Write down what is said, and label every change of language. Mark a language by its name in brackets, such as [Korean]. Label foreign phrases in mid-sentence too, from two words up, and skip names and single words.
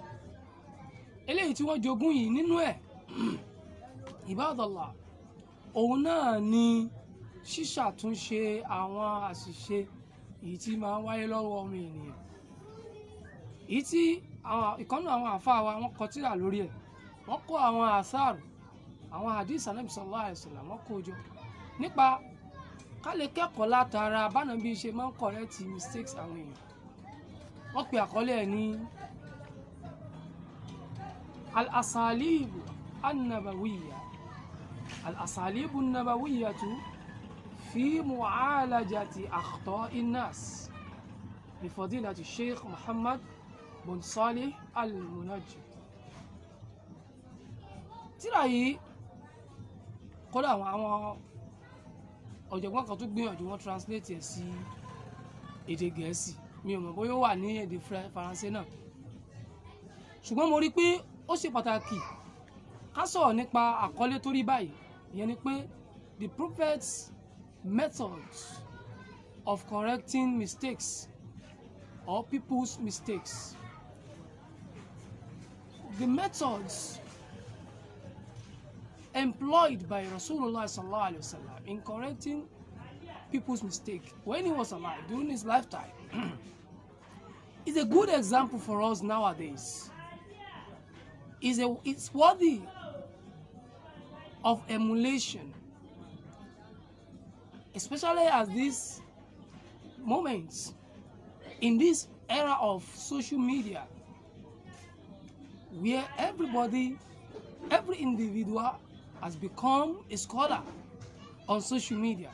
[Yoruba] eléyìí tí wọ́n jogún yìí, nínú ẹ̀ Ibadallah, òun náà ni ṣíṣàtúnṣe àwọn àṣìṣe èyí tí máa ń wáyé lọ́wọ́ ọmọ ènìyàn, èyí tí ìkànnì àwọn àfáà wa wọ́n kọ tírà lórí ẹ̀, wọ́n kó àwọn àsáàrù, àwọn hadith Ànábì [Arabic] صلى الله عليه وسلم [Yoruba] wọ́n kó jọ nípa ká lè kẹ́kọ̀ọ́ látara bánàbí ṣe máa ń [English] correct mistakes [Yoruba] àwọn èèyàn. wọ́n pe àkọlé ẹ̀ ní [Arabic] الأساليب النبوية الأساليب النبوية في معالجة أخطاء الناس بفضيلة Sheikh Muhammad bin Salih al-Munajjid. [Yoruba] tírà yìí kódà àwọn ọ̀jọ̀gbọ́n kan tó gbìyànjú, wọ́n translate ẹ̀ sí èdè Gẹ̀ẹ́sì, mi ò mọ̀ bóyá ó wà ní èdè Faransé náà, ṣùgbọ́n mo rí pé ó ṣe pàtàkì ká sọ̀rọ̀ nípa àkọlé tó rí báyìí. ìyẹn ni pé [English] the prophet's methods of correcting mistakes or people's mistakes. The methods employed by Rasulullah [Arabic] صلى الله عليه وسلم [English] in correcting people's mistake when he was alive during his lifetime is a good example for us nowadays. It's worthy of emulation, especially at these moments, in this era of social media, where every individual has become a scholar on social media.